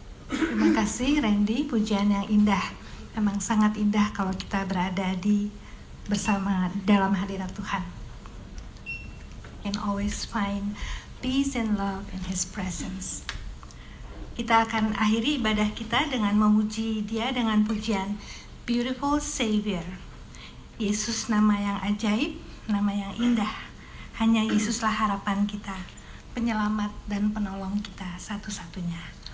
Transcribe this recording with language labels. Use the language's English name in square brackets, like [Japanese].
[Indonesian] Terima kasih Randy, pujian yang indah. Memang sangat indah kalau kita berada bersama dalam hadirat Tuhan. [English] Can always find peace and love in His presence. [Indonesian] Kita akan akhiri ibadah kita dengan memuji Dia dengan pujian Beautiful Savior. Yesus, nama yang ajaib, nama yang indah. Hanya Yesuslah harapan kita, penyelamat dan penolong kita satu-satunya.